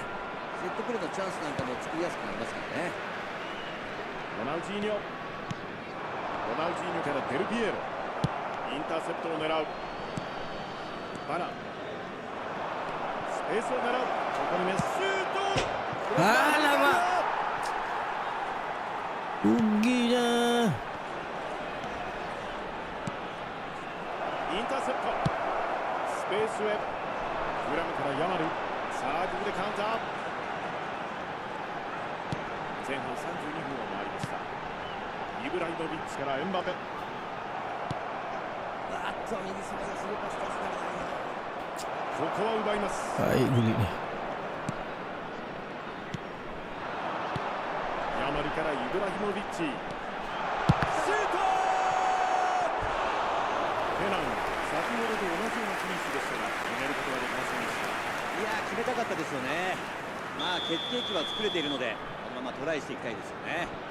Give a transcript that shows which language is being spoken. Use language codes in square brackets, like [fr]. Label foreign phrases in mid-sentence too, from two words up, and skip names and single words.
[ja] セットプレーのチャンスなんかも作りやすくなりますからね。ロナウジーニョからデルピエロ。インターセプトを狙う。バラン、スペースを狙う。ここにメッシュート。 [ms] あらま rugi nya [ja] インターセプト。スペースへ。グラムからヤマル。さあここでカウンター。前半32分を回りました。イブラヒモビッチからエンバペ。あっと右サイドスルーパスですからね。ここは奪います。 [ms] baik rugi ni [ja] ヤマルからイブラヒモビッチ。シュート。ペナン、先ほどと同じようなフィニッシュでしたが決めることができませんでした。いやー、決めたかったですよね。まあ決定機は作れているのでこのままトライしていきたいですよね。